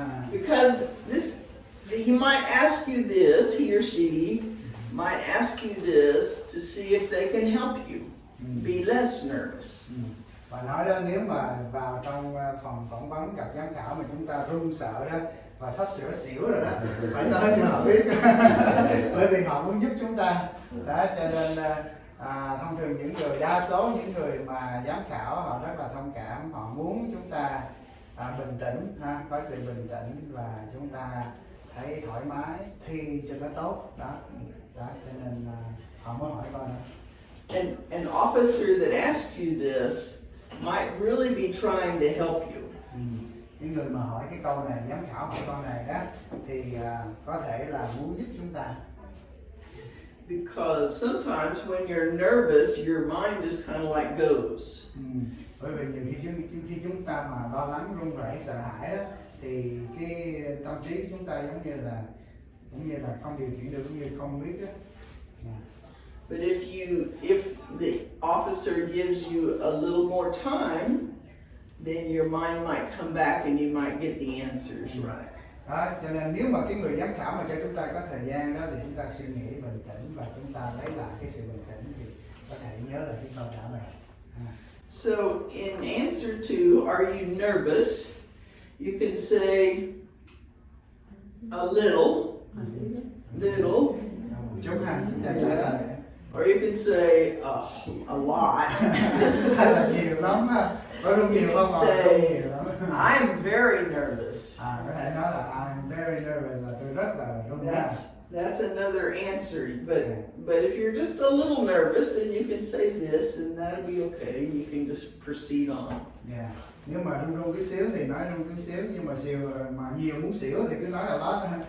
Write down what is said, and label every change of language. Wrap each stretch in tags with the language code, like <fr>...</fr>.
<en>Because he might ask you this, he or she might ask you this to see if they can help you be less nervous.</en> <vi>Và nói đó, nếu mà vào trong phòng phỏng vấn gặp giám khảo mà chúng ta run sợ đó và sắp sửa xỉu rồi đó, phải nói cho họ biết. Bởi vì họ muốn giúp chúng ta. Đó, cho nên thông thường đa số những người mà giám khảo họ rất là thông cảm, họ muốn chúng ta bình tĩnh, có sự bình tĩnh và chúng ta thấy thoải mái, thi cho nó tốt. Đó, cho nên họ mới hỏi con đó.</vi> <en>An officer that asks you this might really be trying to help you.</en> <vi>Những người mà hỏi cái câu này, giám khảo hỏi câu này đó, thì có thể là muốn giúp chúng ta.</vi> <en>Because sometimes when you're nervous, your mind just kind of like goes.</en> <vi>Bởi vì nhiều khi chúng ta mà lo lắng, run rẩy, sợ hãi đó, thì cái tâm trí của chúng ta giống như là không điều khiển được, cũng như không biết đó.</vi> <en>But if the officer gives you a little more time, then your mind might come back and you might get the answers right.</en> <vi>Đó, cho nên nếu mà cái người giám khảo mà cho chúng ta có thời gian đó thì chúng ta suy nghĩ bình tĩnh và chúng ta lấy lại cái sự bình tĩnh thì có thể nhớ lại cái câu trả lời.</vi> <en>So in answer to are you nervous, you can say a little.</en> <vi>Chúng ta trả lời.</vi> <en>Or you can say a lot.</en> <vi>Hay là nhiều lắm á. Có rung nhiều không?</vi> <en>Say I'm very nervous.</en> <vi>Có thể nói là</vi> <en>I'm very nervous</en> <vi>là tôi rất là run rẩy.</vi> <en>That's another answer. But if you're just a little nervous, then you can say this, and that'll be okay. You can just proceed on. Yeah.</en> <vi>Nếu mà run tí xíu thì nói run tí xíu, nhưng mà nhiều muốn xỉu thì cứ nói là lot.</vi>